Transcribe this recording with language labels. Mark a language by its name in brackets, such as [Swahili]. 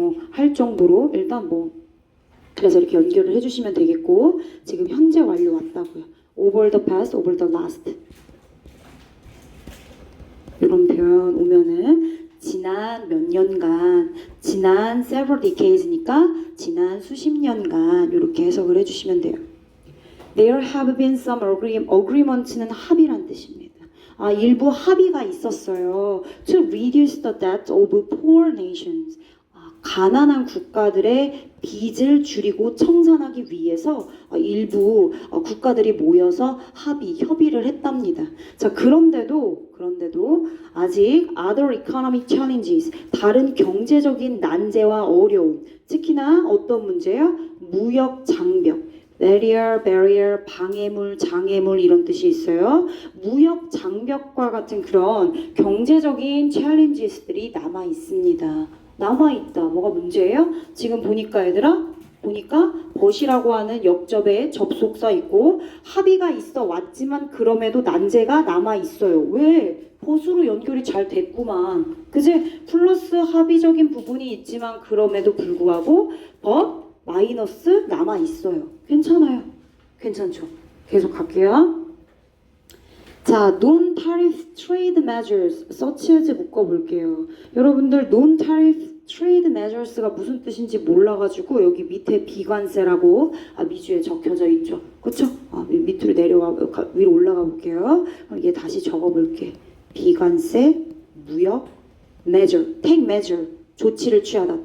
[Korean] 할 정도로 일단 그래서 이렇게 연결을 해주시면 되겠고 지금 현재 완료 왔다고요. [English] over the past, over the last [Korean] 이런 표현 오면은 지난 몇 년간, 지난 [English] several decades [Korean] 니까 지난 수십 년간 이렇게 해석을 해주시면 돼요. [English] There have been some agreement는 [Korean] 합의란 뜻입니다. 일부 합의가 있었어요. [English] To reduce the debt of poor nations. [Korean] 가난한 국가들의 빚을 줄이고 청산하기 위해서 일부 국가들이 모여서 협의를 했답니다. 자, 그런데도 아직 [English] other economic challenges, [Korean] 다른 경제적인 난제와 어려움, 특히나 어떤 문제요? 무역 장벽, barrier, 방해물, 장애물 이런 뜻이 있어요. 무역 장벽과 같은 그런 경제적인 challenges들이 남아 있습니다. 남아있다. 뭐가 문제예요? 지금 보니까 얘들아 벗이라고 하는 역접에 접속사 있고 합의가 있어 왔지만 그럼에도 난제가 남아있어요. 왜? 벗으로 연결이 잘 됐구만. 그지? 플러스 합의적인 부분이 있지만 그럼에도 불구하고 벗 마이너스 남아있어요. 괜찮아요. 괜찮죠? 계속 갈게요. [English] 자, non-tariff trade measures, such as [Korean] 묶어볼게요. 여러분들 non-tariff trade measures가 무슨 뜻인지 몰라가지고 여기 밑에 비관세라고 미주에 적혀져 있죠. 그쵸? 밑으로 위로 올라가 볼게요. 그럼 얘 다시 적어볼게. 비관세, 무역, measure, [English] take measure, [Korean] 조치를 취하다.